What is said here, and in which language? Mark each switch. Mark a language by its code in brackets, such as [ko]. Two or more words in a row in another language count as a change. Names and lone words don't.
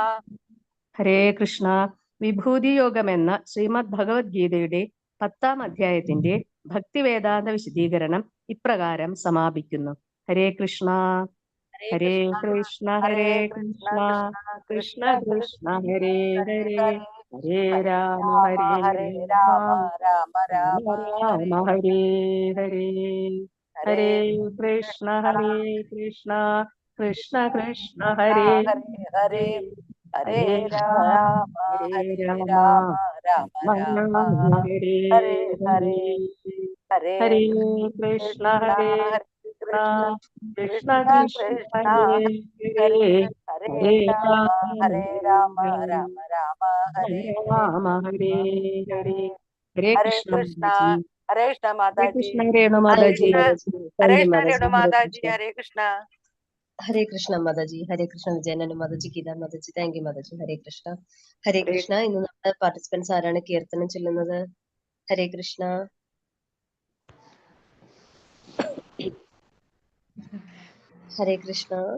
[sa] ഹരേ കൃഷ്ണ. [ml] വിഭൂതി യോഗം എന്ന ശ്രീമദ് ഭഗവത്ഗീതയുടെ 10ാം അധ്യായത്തിന്റെ ഭക്തിവേദാന്ത വിശദീകരണം ഇപ്രകാരം സമാപിക്കുന്നു. [sa] ഹരേ കൃഷ്ണ. ഹരേ കൃഷ്ണ. ഹരേ കൃഷ്ണ. കൃഷ്ണ കൃഷ്ണ ഹരേ ഹരേ. ഹരേ രാമ ഹരേ രാമ. രാമ രാമ രാമ ഹരേ ഹരേ. ഹരേ കൃഷ്ണ. ഹരേ കൃഷ്ണ. കൃഷ്ണ കൃഷ്ണ ഹരേ ഹരേ. ഹരേ ഹരേ രാമ ഹരേ രാമ. രാമ രാമ ഹരേ ഹരേ ഹരേ. ഹരേ. ഹരേ കൃഷ്ണ. ഹരേ കൃഷ്ണ. കൃഷ്ണ കൃഷ്ണ ഹരേ ഹരേ. ഹരേ ഹരേ രാമ രാമ രാമ രാമ ഹരേ രാമ ഹരേ ഹരേ. ഹരേ ഹരേ കൃഷ്ണ കൃഷ്ണ. മാതാജി. ഹരേ കൃഷ്ണ ഹരേ മാതാജി. കൃഷ്ണ രേണു മാതാജി. ഹരേ കൃഷ്ണ രേണു മാതാജി. ഹരേ കൃഷ്ണ. ഹരേ കൃഷ്ണ മാതാജി. ഹരേ കൃഷ്ണ വിജയനു മാതാജി. ഗീതാ മാതാജി. [en] thank you [sa] മാതാജി. ഹരേ കൃഷ്ണ. ഹരേ കൃഷ്ണ. [ml] ഇന്ന് നമ്മുടെ പാർട്ടിസിപ്പൻസ് ആരാണ് കീർത്തനം ചൊല്ലുന്നത്? [sa] ഹരേ കൃഷ്ണ. ഹരേ കൃഷ്ണ.